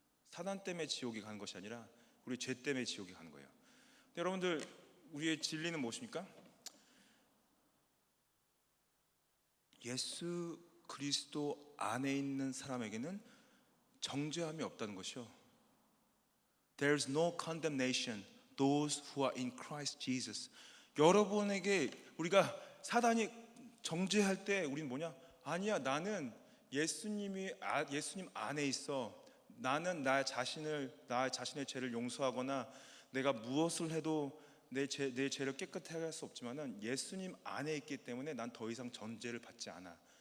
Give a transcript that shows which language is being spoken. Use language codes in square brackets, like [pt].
[ko] 사단 때문에 지옥에 가는 것이 아니라 우리 죄 때문에 지옥에 가는 거예요. 근데 여러분들, 우리의 진리는 무엇입니까? 예수 그리스도 안에 있는 사람에게는 정죄함이 없다는 것이요. [en] There is no condemnation those who are in Christ Jesus. [ko] 여러분에게 우리가 사단이 정죄할 때 우리는 뭐냐? 아니야, 나는 예수님 안에 있어. 나는 나 자신의 죄를 용서하거나 내가 무엇을 해도 내 죄를 깨끗하게 할 수 없지만은 예수님 안에 있기 때문에 난 더 이상 전죄를 받지 않아.